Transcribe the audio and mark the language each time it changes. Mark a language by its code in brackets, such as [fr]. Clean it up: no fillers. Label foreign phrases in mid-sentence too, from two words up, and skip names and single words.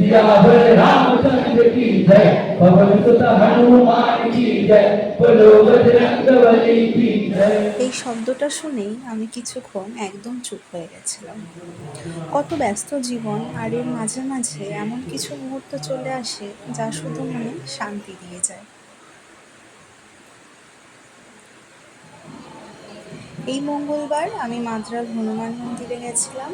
[hi] सियावर रामचंद्र की जय, पवन सुत हनुमान की जय, बोलो बजरंगबली की जय। [bn] এই শব্দটা শুনেই আমি কিছুক্ষণ একদম চুপ হয়ে গেছিলাম। কত ব্যস্ত জীবন, আর এর মাঝে মাঝে এমন কিছু মুহূর্ত চলে আসে যা শুধু মনে শান্তি দিয়ে যায়। এই মঙ্গলবার আমি মাদ্রাজ হনুমান মন্দিরে গেছিলাম।